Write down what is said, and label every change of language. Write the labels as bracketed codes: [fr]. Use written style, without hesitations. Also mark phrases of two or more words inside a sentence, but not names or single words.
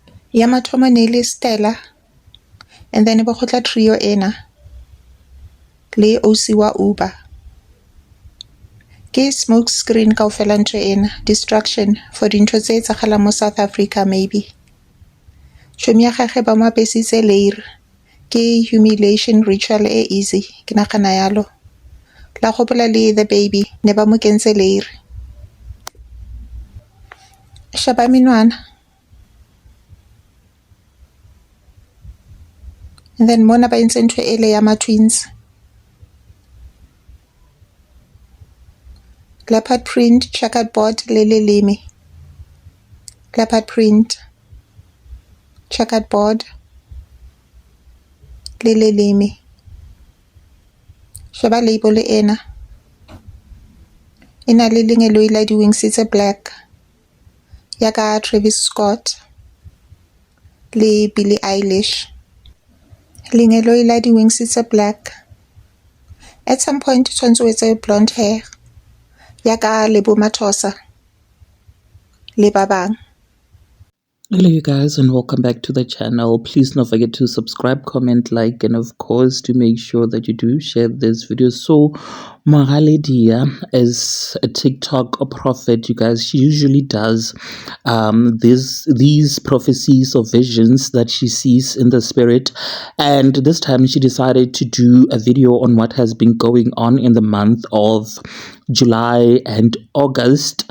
[st] ya mathomo ne le Stella, [en] and then [st] ba khotla trio ena le OC wa Uber. Ke [en] smoke screen [st] kaofela ntho ena, [en] distraction for [st] dintho tse etsagalang mo South Africa maybe. Tšhomi ya gagwe ba mo apesitse leiri, ke [en] humiliation ritual [st] e easy, ke nagana yalo. La gopola le [en] the baby [st] ne ba mo kentse leiri. Shaba menwana. [en] And then [st] mona ba entse ntho ele ya ma-twins. [en] Leopard print, checkered board [st] le leleme. [en] Leopard print, checkered board [st] le leleme. Sheba label ena. Ena le lengelo la di-wings tse black. Ya ka Travis Scott le Billie Eilish. Lengelo la di-wings tse black. [en] At some point [st] tshwantse o etse [en] blonde hair. [st] Ya ka Lebo Mathosa le ba bang. [en] Hello you guys and welcome back to the channel. Please don't forget to subscribe, comment, like, and of course to make sure that you do share this video. So Moraledia is a TikTok prophet, you guys. She usually does these prophecies or visions that she sees in the spirit, and this time she decided to do a video on what has been going on in the month of July and August.